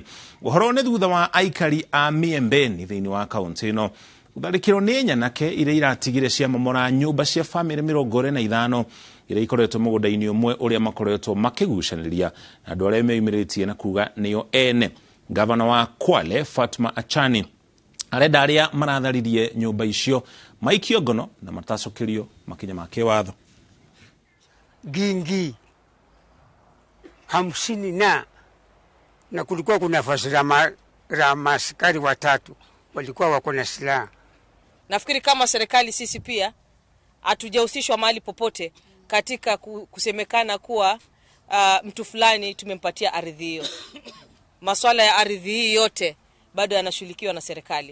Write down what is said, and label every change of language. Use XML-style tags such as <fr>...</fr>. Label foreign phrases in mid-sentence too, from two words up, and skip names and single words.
<ki>Uhoro ni thutha wa aikari a Miembeni thiini wa kaunti ino gutharikirwo ni nyanake iria iratigire cia momora nyumba cia family 25 iria ikoretwo mugunda-ini umwe uria makoretwo makigucaniria na andu aria meyumiritie na kuga niyo ene. Gavana wa Kwale Fatma Achani arenda aria maratharirie nyumba icio maikio ngono na matacokerio makinya ma kiwatho.</ki> <sw>Gingi 50 na kulikuwa kuna fasira maaskari 3 walikuwa wako na silaha. Nafikiri kama serikali sisi pia hatujahusishwa mahali popote katika kusemekana kuwa mtu fulani tumempatia ardhi hiyo. Masuala ya ardhi hii yote bado yanashughulikiwa na serikali.</sw>